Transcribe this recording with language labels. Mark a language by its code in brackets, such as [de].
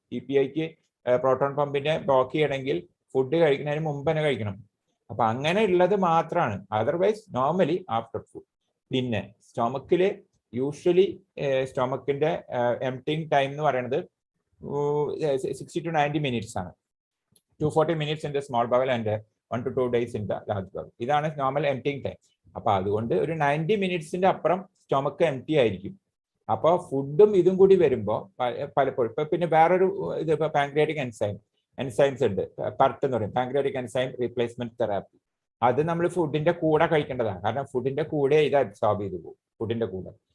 [ml] PPIക്ക് proton പമ്പിനെ block ചെയ്യണമെങ്കിൽ food കഴിക്കുന്നതിന് മുമ്പ് തന്നെ കഴിക്കണം. അപ്പൊ അങ്ങനെ ഉള്ളത് മാത്രമാണ്. Otherwise normally after food. പിന്നെ സ്റ്റൊമക്കില് യൂഷ്വലി സ്റ്റൊമക്കിന്റെ എംപ്റ്റിങ് ടൈം എന്ന് പറയുന്നത് [en] 60 to 90 minutes [ml] ആണ്. [en] 240 minutes in the small bowel and 1 to 2 days in the large bowel. [ml] ഇതാണ് നോർമൽ എംപ്റ്റിങ് ടൈം. അപ്പൊ അതുകൊണ്ട് ഒരു 90 മിനിറ്റ്സിന്റെ അപ്പുറം സ്റ്റൊമക്ക് എംപ്റ്റി ആയിരിക്കും. അപ്പോൾ ഫുഡും ഇതും കൂടി വരുമ്പോൾ പലപ്പോഴും ഇപ്പൊ പിന്നെ വേറൊരു ഇത് ഇപ്പൊ പാൻക്രിയാറ്റിക് എൻസൈംസ് ഉണ്ട്, PERT എന്ന് പറയും, പാൻക്രിയാറ്റിക് എൻസൈം റീപ്ലേസ്മെന്റ് തെറാപ്പി. അത് നമ്മൾ ഫുഡിന്റെ കൂടെ കഴിക്കേണ്ടതാണ്. കാരണം ഫുഡിന്റെ കൂടെ ഇത് അബ്സോർബ് ചെയ്തു പോകും, ഫുഡിന്റെ കൂടെ.